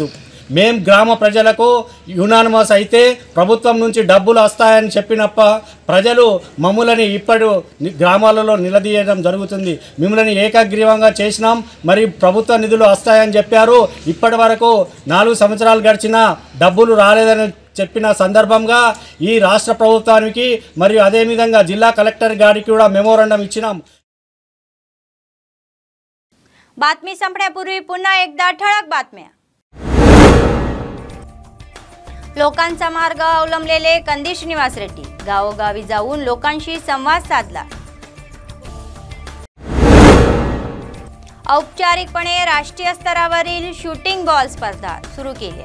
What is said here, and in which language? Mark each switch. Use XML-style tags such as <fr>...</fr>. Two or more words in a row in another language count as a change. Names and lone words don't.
<te>మేం గ్రామ ప్రజలకు యునానిమస్ అయితే ప్రభుత్వం నుంచి డబ్బులు వస్తాయని చెప్పినప్ప ప్రజలు మమ్ములని ఇప్పుడు గ్రామాలలో నిలదీయడం జరుగుతుంది. మిమ్మల్ని ఏకగ్రీవంగా చేసినాం, మరి ప్రభుత్వ నిధులు వస్తాయని చెప్పారు. ఇప్పటి వరకు 4 సంవత్సరాలు గడిచినా డబ్బులు రాలేదని చెప్పిన సందర్భంగా ఈ రాష్ట్ర ప్రభుత్వానికి మరియు అదేవిధంగా జిల్లా కలెక్టర్ గారికి కూడా మెమోరాండం ఇచ్చినాం.</te> <mr>बातमी संपण्यापूर्वी पुन्हा एकदा ठळक बातम्या. लोकांचा मार्ग अवलंबलेले कंदी श्रीनिवास रेड्डी गावोगावी जाऊन लोकांशी संवाद साधला. औपचारिकपणे राष्ट्रीय स्तरावरील शूटिंग बॉल स्पर्धा सुरू केली.</mr>